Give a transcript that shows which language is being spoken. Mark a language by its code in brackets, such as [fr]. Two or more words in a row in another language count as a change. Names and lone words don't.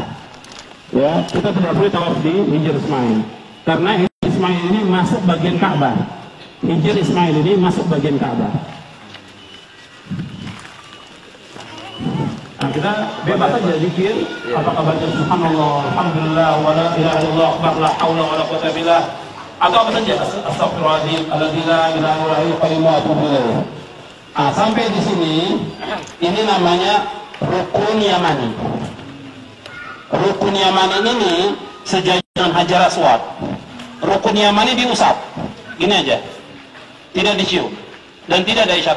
[id] Ya, kita tidak boleh tawaf di Hijr Ismail. Karena Hijr Ismail ini masuk bagian Ka'bah. Hijr Ismail ini masuk bagian Ka'bah. Nah, kita bebas saja zikir, apakah baca [ar] سبحان الله، الحمد لله, ولا إله إلا الله، أكبر، لا حول ولا قوة بالله, [id] atau apa saja, [ar] أستغفر الله العظيم الذي لا إله إلا هو القيوم وأتوب إليه. [id] Nah, sampai di sini, ini namanya rukun Yamani. Rukun Yamani ini sejajar Hajar Aswad. Rukun Yamani diusap, gini aja, tidak dicium dan tidak ada isyarat.